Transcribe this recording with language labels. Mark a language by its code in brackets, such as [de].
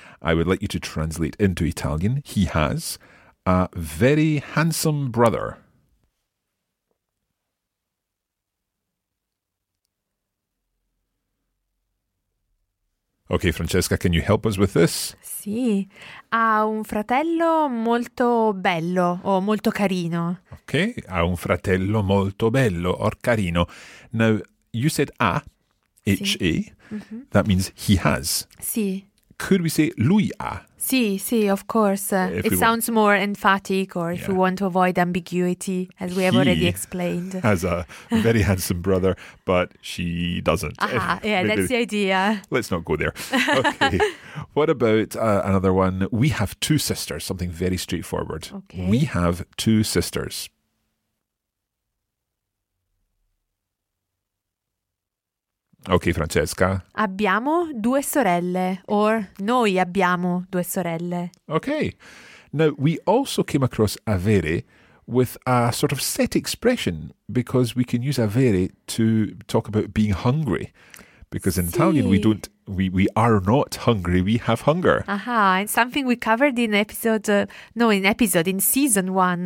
[en] I would like you to translate into Italian. He has a very handsome brother. Okay, Francesca, can you help us with this? [it] Sì, ha un fratello molto bello o molto carino. Okay, ha un fratello molto bello or carino. [en] Now, you said a, H-A, sì. That means he has. [it] Sì. [en] Could we say [it] lui ha? Sì, sì, [en] of course. It sounds more emphatic or if you want to avoid ambiguity, as we have already explained. He has a very handsome brother, but she doesn't. Aha, yeah, that's the idea. Let's not go there. Okay, what about another one? We have two sisters, something very straightforward. Okay. We have two sisters. Okay, Francesca. [it] Abbiamo due sorelle, or noi abbiamo due sorelle. [en] Okay. Now, we also came across avere with a sort of set expression, because we can use avere to talk about being hungry. Because in Italian, we are not hungry, we have hunger. Aha, and something we covered in season one.